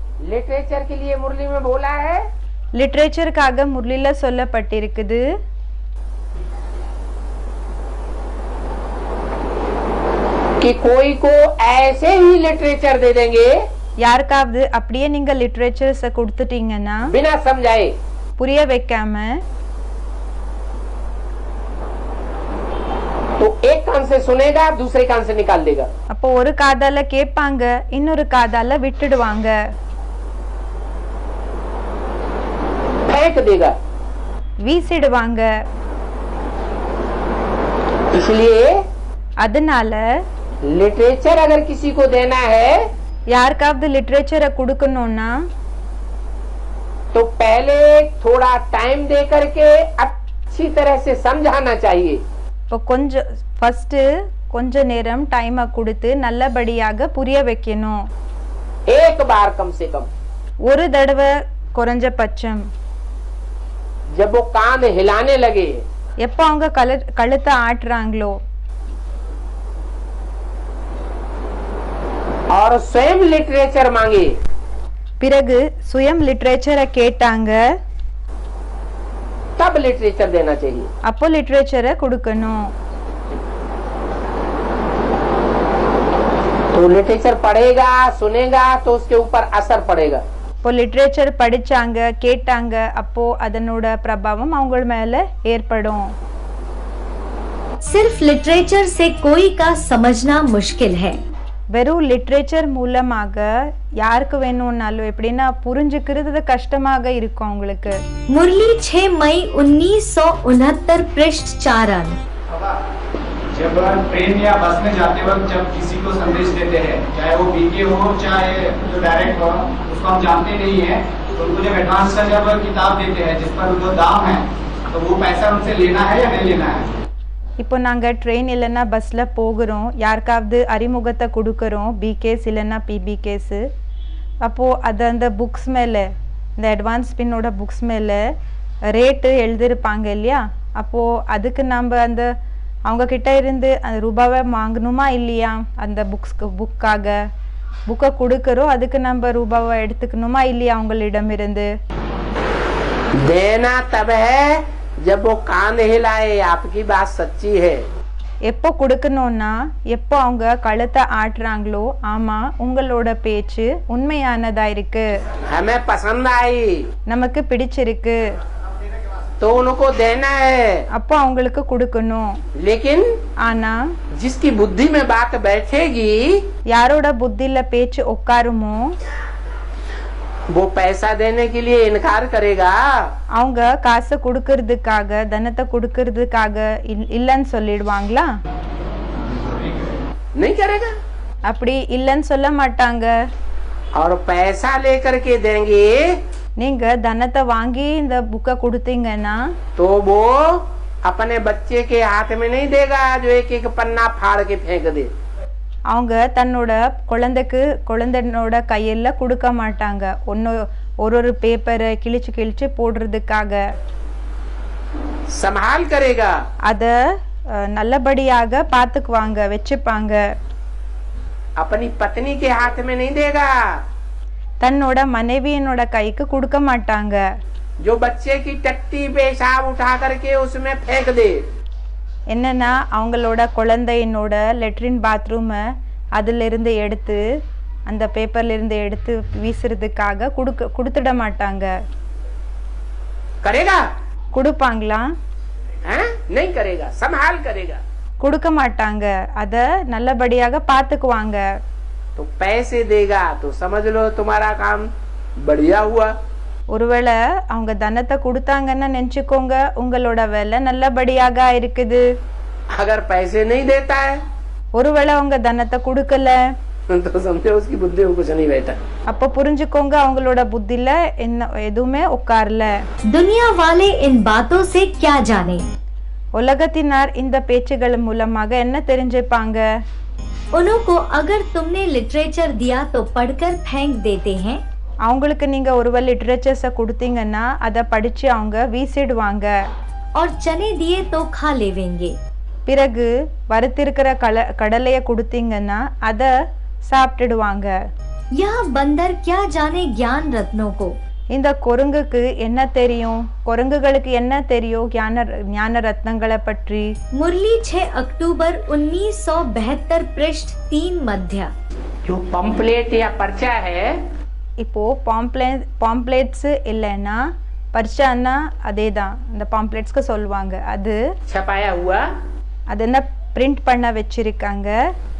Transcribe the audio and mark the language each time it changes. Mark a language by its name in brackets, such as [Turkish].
[Hindi] Literature के लिए मुरली में बोला है, [Tamil] லிட்ரேச்சருக்காக முரளில சொல்லப்பட்டிருக்குது. [Hindi] कि कोई को ऐसे ही लिटरेचर दे देंगे, [Tamil] யாருக்காவது அப்படியே நீங்க லிட்ரேச்சர்ஸ கொடுத்துட்டீங்கன்னா [Hindi] बिना समझाए, [Tamil] புரிய வைக்காம [Hindi] तो एक कान से सुनेगा दूसरे कान से निकाल देगा. [Tamil] அப்போ ஒரு காதால கேட்பாங்க இன்னொரு காதால விட்டுடுவாங்க, [Hindi] फेंक देगा. [Tamil] வீசிடுவாங்க. [Hindi] इसलिए [Tamil] அதனால [Hindi] लिटरेचर अगर किसी को देना है [Tamil] யாருக்காவது லிட்ரேச்சரை கொடுக்கணும்னா [Hindi] तो पहले थोड़ा टाइम दे करके अच्छी तरह से समझाना चाहिए. [Tamil] இப்போ கொஞ்சம் ஃபர்ஸ்ட் கொஞ்ச நேரம் டைமை கொடுத்து நல்லபடியாக புரிய வைக்கணும். [Hindi] एक बार कम से कम. [Tamil] ஒரு தடவை குறைஞ்சபட்சம். [Hindi] जब वो कान हिलाने लगे, [Tamil] எப்போ அவங்க கழுத்தை ஆட்டுறாங்களோ [Hindi] और स्वयं लिटरेचर मांगे, [Tamil] பிறகு சுயம் லிட்ரேச்சரை கேட்டாங்க, [Hindi] तब लिटरेचर देना चाहिए. [Tamil] அப்போ லிட்ரேச்சரை கொடுக்கணும். [Hindi] तो लिटरेचर पढ़ेगा सुनेगा तो उसके ऊपर असर पड़ेगा. [Tamil] இப்போ லிட்ரேச்சர் படிச்சாங்க கேட்டாங்க அப்போ அதனோட பிரபாவம் அவங்க மேல ஏற்படும். [Hindi] सिर्फ लिटरेचर से कोई का समझना मुश्किल है. [Tamil] வெறும் லிட்ரேச்சர் மூலமாக யாருக்கு வேணும்னாலும் எப்படின்னா புரிஞ்சுக்கிறது கஷ்டமாக இருக்கும் அவங்களுக்கு. [Hindi] मुरली 6 मई 1969 पृष्ठ 4 अंक. जब ट्रेन या बस में जाते वक्त जब किसी को संदेश देते हैं, चाहे वो बीके हो चाहे जो डायरेक्ट हो, उसको हम जानते नहीं है, तो उनको जब एडवांस का जब किताब देते हैं जिस पर उनको दाम है, तो वो पैसा उनसे लेना है या नहीं लेना है? [Tamil] இப்போ நாங்கள் ட்ரெயின் இல்லைன்னா பஸ்ஸில் போகிறோம், யாருக்காவது அறிமுகத்தை கொடுக்குறோம், பிகேஸ் இல்லைன்னா பிபிகேஸு. அப்போது அது அந்த புக்ஸ் மேலே, இந்த அட்வான்ஸ் பின்னோட புக்ஸ் மேலே ரேட்டு எழுதியிருப்பாங்க இல்லையா? அப்போது அதுக்கு நம்ம அந்த அவங்கக்கிட்ட இருந்து அந்த ரூபாவை வாங்கணுமா இல்லையா? அந்த புக்கை கொடுக்குறோம், அதுக்கு நம்ம ரூபாவை எடுத்துக்கணுமா இல்லையா அவங்களிடமிருந்து? [Hindi] देना तब है जब वो कान हिलाए, आपकी बात सच्ची है. [Tamil] எப்போ கொடுக்கணும்னா எப்போ அவங்க கழுத்தை ஆட்டுறாங்களோ, ஆமா உங்களோட பேச்சு உண்மையானதா இருக்கு, [Hindi] हमें पसंद आई, [Tamil] நமக்கு பிடிச்சிருக்கு, [Hindi] तो उनको देना है. [Tamil] அப்போ அவங்களுக்கு கொடுக்கணும். [Hindi] लेकिन [Tamil] ஆனா [Hindi] जिसकी बुद्धि में बात बैठेगी, [Tamil] யாரோட புத்தியில பேச்சு உட்காருமோ [Hindi] वो पैसा देने के लिए इनकार करेगा. [Tamil] அவங்க காசை கொடுக்கறதுக்காக, தனத்தை கொடுக்கறதுக்காக இல்லைன்னு சொல்லிடுவாங்களா? [Hindi] नहीं करेगा. [Tamil] அப்படி இல்லைன்னு சொல்ல மாட்டாங்க. [Hindi] और पैसा लेकर के देंगे [Tamil] நீங்க தனத்தை வாங்கி இந்த புக்கை கொடுத்தீங்கன்னா [Hindi] तो वो अपने बच्चे के हाथ में नहीं देगा जो एक एक पन्ना फाड़ के फेंक दे. [Tamil] அவங்க தன்னோட குழந்தைனோட கையில் கொடுக்க மாட்டாங்க, ஒரு பேப்பரை கிழிச்சு போடுறதுக்காக. [Hindi] संभाल करेगा. [Tamil] அத நல்லபடியாக பார்த்துக்குவாங்க, வச்சுப்பாங்க. [Hindi] अपनी पत्नी के हाथ में नहीं देगा. [Tamil] தன்னோட மனைவியினோட கைக்கு கொடுக்க மாட்டாங்க. [Hindi] जो बच्चे की टट्टी पेशाब उठा करके उसमें फेंक दे. [Tamil] என்னன்னா அவங்களோட குழந்தையினோட லெட்ரின் பாத்ரூமை அதிலிருந்து எடுத்து, அந்த பேப்பர்ல இருந்து எடுத்து வீசுறதுக்காக கொடுத்துட மாட்டாங்க. [Hindi] करेगा? [Tamil] கொடுப்பாங்களா? [Hindi] नहीं करेगा. संभाल करेगा. [Tamil] கொடுக்க மாட்டாங்க, அத நல்லபடியாக பார்த்துக்குவாங்க. [Hindi] तो पैसे देगा तो समझ लो तुम्हारा काम बढ़िया हुआ. [Tamil] ஒருவேளை அவங்க தனத்தை கொடுத்தாங்கன்னா நினைச்சுக்கோங்க, உங்களோட வேலை நல்லபடியாக இருக்குது. [Hindi] अगर पैसे नहीं देता है, [Tamil] ஒருவேளை அவங்க தனத்தை கொடுக்கல, [Hindi] तो समझो उसकी बुद्धि में कुछ नहीं बैठा. [Tamil] அப்ப புரிஞ்சுக்கோங்க அவங்களோட புத்தில என்ன எதுவுமே உட்காரல. [Hindi] दुनिया वाले इन बातों से क्या जाने? [Tamil] உலகத்தினார் இந்த பேச்சுகள் மூலமாக என்ன தெரிஞ்சுப்பாங்க? [Hindi] उनको अगर तुमने लिटरेचर दिया तो पढ़कर फेंक देते हैं. [Tamil] அவங்களுக்கு நீங்க ஒருவேளை லிட்ரேச்சர்ஸை கொடுத்தீங்கன்னா அதை படிச்சு அவங்க வீசிடுவாங்க. [Hindi] और चने दिए तो खा लेवेंगे. [Tamil] பிறகு வறுத்திருக்கிற கடலைய கொடுத்தீங்கன்னா அதை சாப்பிட்டுடுவாங்க. [Hindi] यह बंदर क्या जाने ज्ञान रत्नों को? [Tamil] இந்த குரங்குக்கு என்ன தெரியும்? குரங்குகளுக்கு என்ன தெரியும் ஞான ரத்னங்களை பற்றி? [Hindi] मुरली 6 अक्टूबर 1972 पृष्ठ 3 मध्य. जो पंपलेट या पर्चा है, [Tamil] இப்போ பாம்ப்ளேட்ஸ் இல்லைன்னா பர்ச்சான்னா அதே தான், இந்த பாம்ப்ளேட்ஸ்க்கு சொல்லுவாங்க. அது [Hindi] छपाया हुआ, [Tamil] அது என்ன பிரிண்ட் பண்ண வச்சிருக்காங்க,